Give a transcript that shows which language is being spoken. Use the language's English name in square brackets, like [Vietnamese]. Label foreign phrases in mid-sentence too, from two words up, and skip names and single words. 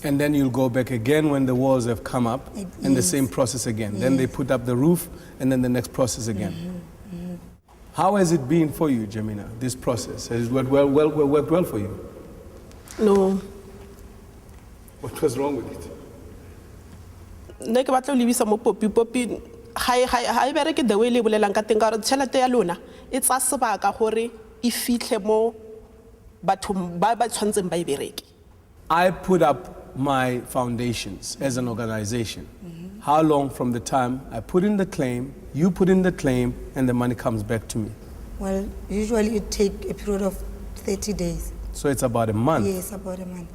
[English] And then you'll go back again when the walls have come up, and the same process again. Yes. Then they put up the roof, and then the next process again. How has it been for you, Jemina, this process? Has it worked well for you? No. What was wrong with it? [Tswana] Ne ke batla o lebisa mo popi ha e bereke [English] the way [Tswana] le bolelang ka teng ka re tšhelete ya lona e tsa sebaka gore e fitlhe mo bathong ba tshwantseng ba e bereke. [English] I put up my foundations as an organization. How long from the time I put in the claim, you put in the claim, and the money comes back to me? Well, usually it takes a period of 30 days. So it's about a month. Yes, about a month.